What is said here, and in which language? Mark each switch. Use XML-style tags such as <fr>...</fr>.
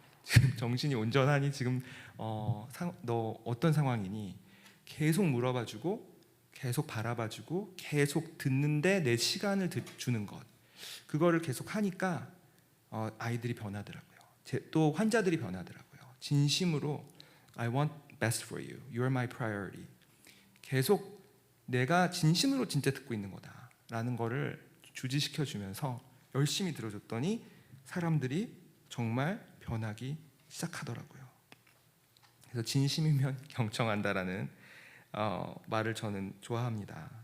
<ko>지금 정신이 온전하니? 지금 너 어떤 상황이니? 계속 물어봐주고 계속 바라봐주고 계속 듣는데 내 시간을 주는 것. 그거를 계속 하니까 아이들이 변하더라고요. 또 환자들이 변하더라고요. 진심으로</ko> <en>I want best for you. You're my priority.</en> <ko>계속 내가 진심으로 진짜 듣고 있는 거다라는 거를 주지시켜 주면서 열심히 들어줬더니 사람들이 정말 변하기 시작하더라고요. 그래서 진심이면 경청한다라는 말을 저는 좋아합니다.</ko>